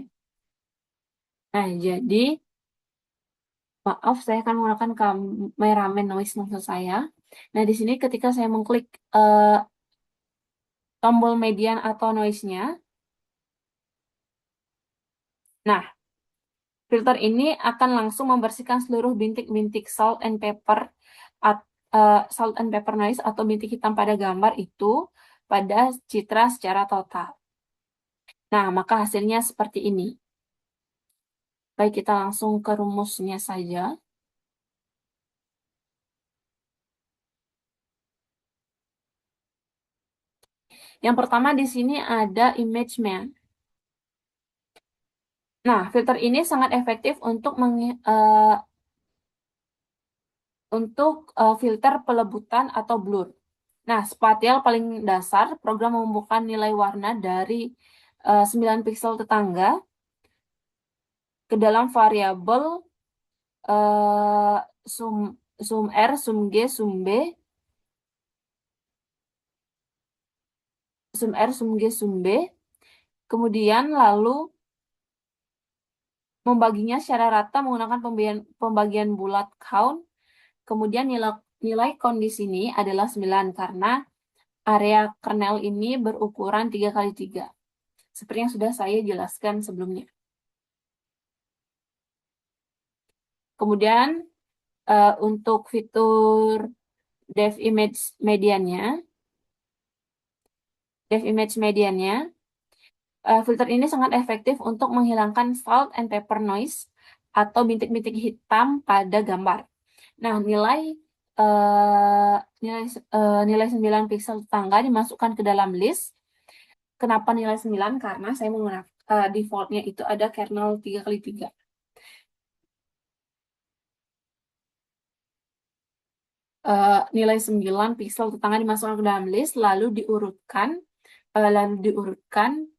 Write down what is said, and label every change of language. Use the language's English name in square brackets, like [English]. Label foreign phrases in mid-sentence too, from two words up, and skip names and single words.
[Indonesian] Nah, jadi, maaf, saya akan menggunakan kameramen noise maksud saya. Nah, di sini ketika saya mengklik tombol median atau noise-nya. Nah, filter ini akan langsung membersihkan seluruh bintik-bintik [English] salt and pepper noise [Indonesian] atau bintik hitam pada gambar itu pada citra secara total. Nah, maka hasilnya seperti ini. Baik, kita langsung ke rumusnya saja. Yang pertama di sini ada [English] image man. [Indonesian] Nah, filter ini sangat efektif untuk filter pelebutan atau blur. Nah, spatial paling dasar, program membuka nilai warna dari 9 pixel tetangga ke dalam variabel eh, [English] sum, sum R, sum G, sum R, sum G, sum B. [Indonesian] Kemudian lalu membaginya secara rata menggunakan pembagian bulat count. Kemudian nilai count di sini adalah 9 karena area kernel ini berukuran 3 kali 3. Seperti yang sudah saya jelaskan sebelumnya. Kemudian untuk fitur [English] dev image [Indonesian] mediannya, filter ini sangat efektif untuk menghilangkan [English] salt and pepper noise [Indonesian] atau bintik-bintik hitam pada gambar. Nah, eh, nilai nilai 9 pixel tetangga dimasukkan ke dalam list. Kenapa nilai 9? Karena saya menggunakan defaultnya itu ada kernel 3 kali 3. Nilai 9 pixel tetangga dimasukkan ke dalam list lalu diurutkan